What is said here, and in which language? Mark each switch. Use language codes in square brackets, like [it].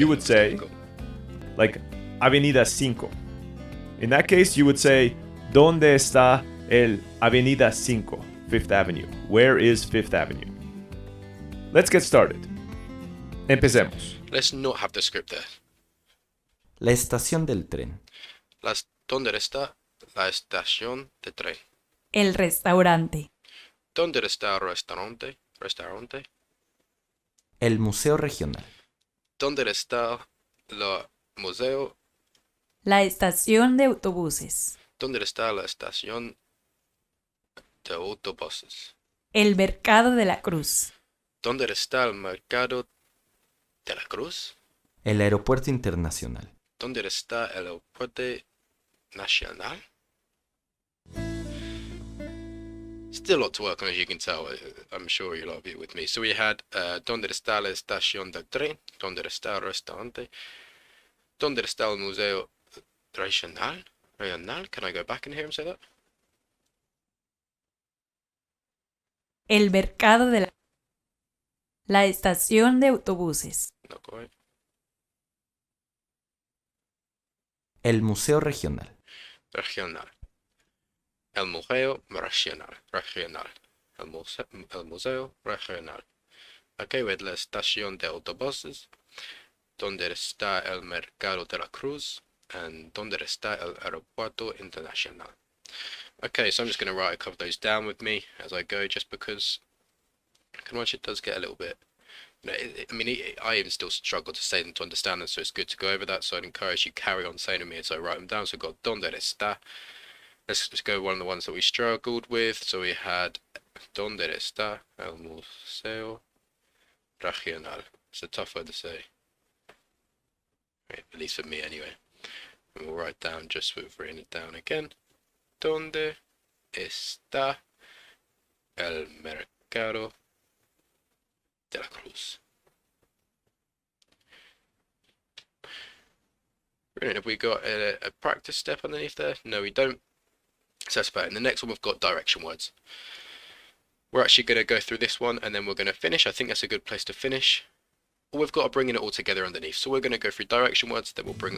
[en] You would say, like, Avenida 5. In that case, you would say, [es] ¿Dónde está el Avenida 5? [en] Fifth Avenue. Where is Fifth Avenue? Let's get started. [es] Empecemos. [en] Let's not have the script there. [es] La estación del tren. ¿Dónde está la estación de tren? El restaurante. ¿Dónde está el restaurante? ¿Restaurante? El Museo Regional. ¿Dónde está el museo? La estación de autobuses. ¿Dónde está la estación de autobuses? El mercado de la Cruz. ¿Dónde está el mercado de la Cruz? El Aeropuerto Internacional. ¿Dónde está el aeropuerto nacional? [en] Still a lot to work on, as you can tell. I'm sure you'll all be with me. So we had [es] ¿Dónde está la estación del tren? ¿Dónde está el restaurante? ¿Dónde está el museo regional? Regional? [en] Can I go back in here and say that? [es] El mercado de la estación de autobuses. [en] Not quite. [es] El Museo Regional. Regional. El museo regional. Regional. El museo regional. Okay, with la estación de autobuses. ¿Dónde está el mercado de la Cruz? And ¿dónde está el aeropuerto internacional? [en] Okay, so I'm just going to write a couple of those down with me as I go, just because much it does get a little bit. I even still struggle to say them, to understand them, so it's good to go over that. So I'd encourage you carry on saying them as I write them down. So we've got [es] ¿Dónde está? [en] Let's just go one of the ones that we struggled with. So we had [es] ¿Dónde está el museo regional? [en] It's a tough word to say, at least for me anyway. And we'll write down, just with written it down again. [es] ¿Dónde está el mercado de la Cruz? [en] Brilliant. Have we got a practice step underneath there? No, we don't. So that's better. In the next one, we've got direction words. We're actually going to go through this one and then we're going to finish. I think that's a good place to finish. We've got to bring it all together underneath. So we're going to go through direction words, then we'll bring them